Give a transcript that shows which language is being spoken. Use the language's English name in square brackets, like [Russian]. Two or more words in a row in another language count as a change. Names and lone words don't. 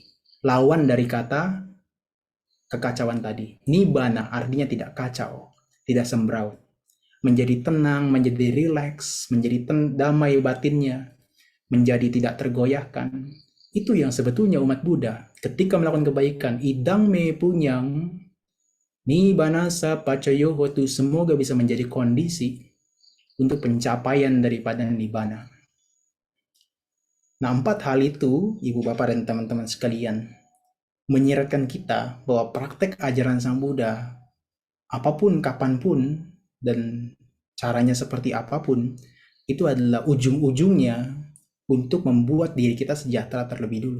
[Indonesian] Lawan dari kata kekacauan tadi. Nibbana artinya tidak kacau, tidak sembraut. Menjadi tenang, menjadi rileks, menjadi damai batinnya, menjadi tidak tergoyahkan. Itu yang sebetulnya umat Buddha ketika melakukan kebaikan, [Pali] idang me punyang nibbanasa pacayo hotu, [Indonesian] semoga bisa menjadi kondisi untuk pencapaian daripada nibbana. Nah, 4 hal itu, ibu bapak dan teman-teman sekalian, menyeratkan kita bahwa praktek ajaran Sang Buddha, apapun, kapanpun, dan caranya seperti apapun, itu adalah ujung-ujungnya untuk membuat diri kita sejahtera terlebih dulu.